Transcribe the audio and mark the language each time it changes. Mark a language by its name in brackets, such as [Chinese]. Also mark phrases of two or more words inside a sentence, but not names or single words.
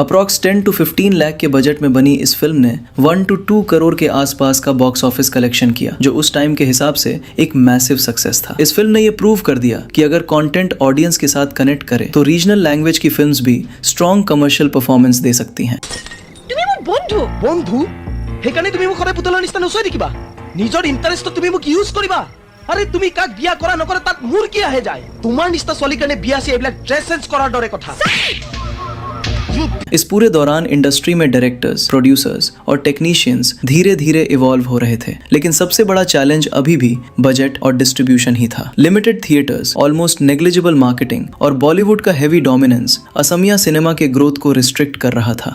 [Hindi] अप्रॉक्स 10 to 15 लाख के बजट में बनी इस फिल्म ने 1 to 2 करोड़ के आसपास का [English] box office collection [Hindi] किया, जो उस टाइम के हिसाब से एक [English] massive success [Hindi] था। इस फिल्म ने ये प्रूव कर दिया कि अगर [English] content audience [Hindi] के साथ कनेक्ट करे तो [English] regional language [Hindi] की फिल्म्स भी [English] strong commercial performance [Hindi] दे सकती हैं। [Assamese] বন্ধু বন্ধু সেইকাৰণে তুমি মোক সদায় পুতলাৰ নিচিনা নচুৱাই থাকিবা। নিজৰ ইণ্টাৰেষ্টত তুমি মোক ইউজ কৰিবা। আৰে তুমি কাক বিয়া কৰা নকৰা তাত মোৰ কি আহে যায়? তোমাৰ নিচিনা ছোৱালীৰ কাৰণে বিয়া আছে এইবিলাক [English] dress change [Assamese] কৰাৰ দৰে কথা। [Hindi] इस पूरे दौरान इंडस्ट्री में [English] directors, producers [Hindi] और टेक्नीशियंस धीरे धीरे इवॉल्व हो रहे थे, लेकिन सबसे बड़ा चैलेंज अभी भी बजट और डिस्ट्रीब्यूशन ही था। [English] limited theatres, almost negligible marketing [Hindi] और बॉलीवुड का [English] heavy dominance [Hindi] असमिया सिनेमा के ग्रोथ को रिस्ट्रिक्ट कर रहा था।